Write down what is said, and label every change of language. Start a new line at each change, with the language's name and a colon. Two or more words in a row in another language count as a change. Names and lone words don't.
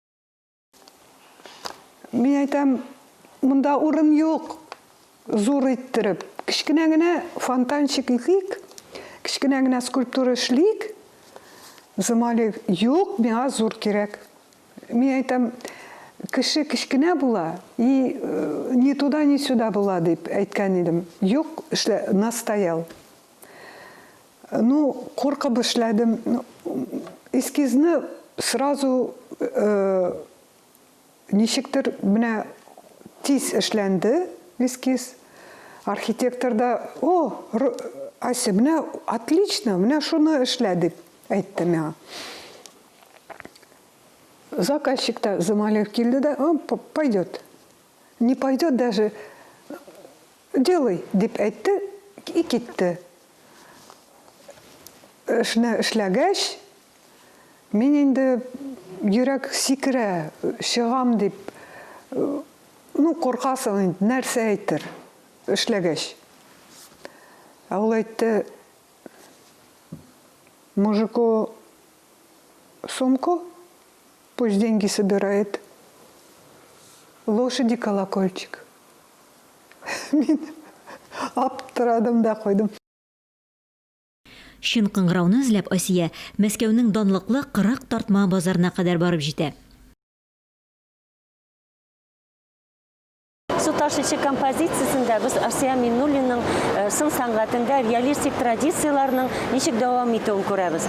Tatar: Мин әйтәм, монда урын юк, зур иттереп. Кичкенә генә фонтанчик итик, кичкенә генә скульптура эшлик. Замали юк, миңа зур кирәк. Мин әйтәм, кеше кичкенә була,
Russian: и ни туда, ни сюда
Tatar: була дип әйткән идем. Юк, настоял. Ну, куркып эшләдем. Эскизны сразу ничектер менә тиз эшләнде эскиз. Архитектор да: "О, Ася, менә отлично, менә шуны эшлә" дип әйтте миңа. Заказчик та Замалев килде да:
Russian: "Пойдет". Не пойдет даже. Делай
Tatar: дип әйтте
Russian: и китте.
Tatar: Эшләгәч, мин инде йөрәк сикерә, чыгам дип, ну, куркасың, нәрсә әйтер, эшләгәч. Ул әйтте:
Russian: "Мужику сумку, пусть деньги собирает. Лошади колокольчик".
Tatar: Мин аптырадым да койдым. Чын кыңгырауны эзләп Асия Мәскәүнең данлыклы 40 тартма базарына кадәр барып җитә. ташычы композициясында біз Асия Миннуллинның сын сәнгатендә реалистик традицияларның ничек дәвам итүен күрәбез.